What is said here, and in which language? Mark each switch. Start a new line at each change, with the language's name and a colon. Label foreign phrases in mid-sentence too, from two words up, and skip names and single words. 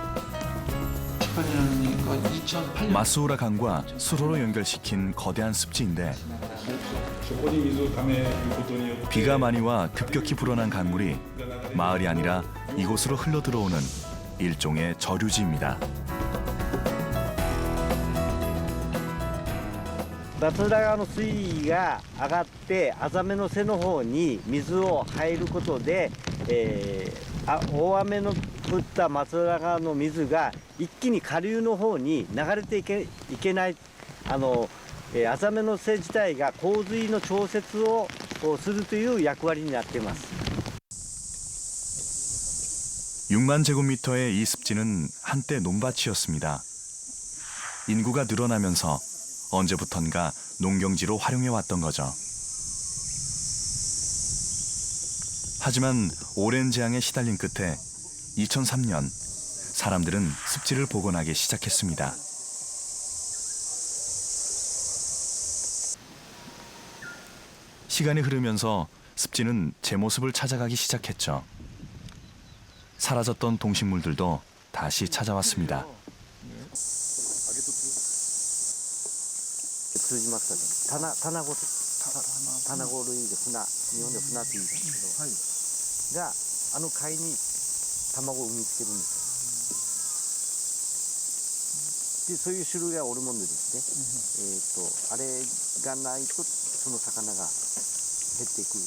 Korean: 마스우라 강과 수로로 연결시킨 거대한 습지인데 비가 많이 와 급격히 불어난 강물이 마을이 아니라 이곳으로 흘러들어오는 일종의 저류지입니다.
Japanese: 松浦川の水位が上がってアザメの背の方に水を入ることで、大雨の降った松浦川の水が一気に下流の方に流れていけないアザメの背自体が洪水の調節をするという役割になっています。
Korean: 6만 제곱미터의 이 습지는 한때 논밭이었습니다. 인구가 늘어나면서 언제부턴가 농경지로 활용해왔던 거죠. 하지만 오랜 재앙에 시달린 끝에 2003년 사람들은 습지를 복원하기 시작했습니다. 시간이 흐르면서 습지는 제 모습을 찾아가기 시작했죠. 사라졌던 동식물들도 다시 찾아왔습니다.
Japanese: 通じますかね。タナゴ類で船、日本で船って言うんですけど、が貝に卵を産みつけるんですよ。でそういう種類がおるもんでですね、あれがないとその魚が減っていく。